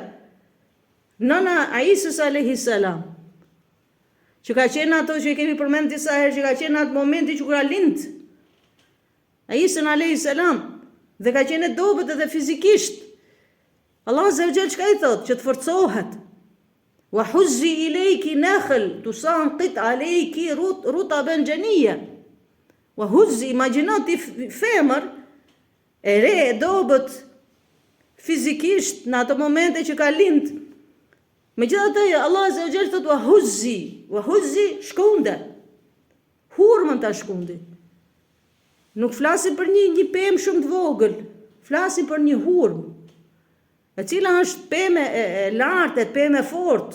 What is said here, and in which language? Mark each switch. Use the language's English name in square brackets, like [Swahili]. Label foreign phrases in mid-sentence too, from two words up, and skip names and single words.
[Albanian] Nana Aisës [Arabic] عليه السلام, [Albanian] që ka qenë ato që kemi përmend disa herë, që ka qenë atë momenti që kur ka lind, Isën a.s. Dhe ka qenë dobët edhe fizikisht. [Arabic] الله عز وجل [Albanian] çka i thot? Që të forcohet. [Arabic] وهزي إليك نخل تساقط عليك رطبا جنيا. وهزي, [Albanian] imagjinati femër e re, e dobët fizikisht në ato momente që ka lind. Megjithatë [Arabic] الله عز وجل [Albanian] thot [Arabic] وهزي [Albanian] shkunde. Hurmën ta shkundi. Nuk flasim për një pemë shumë të vogël, flasim për një hurmë, e cila është pemë e lartë, pemë e fortë.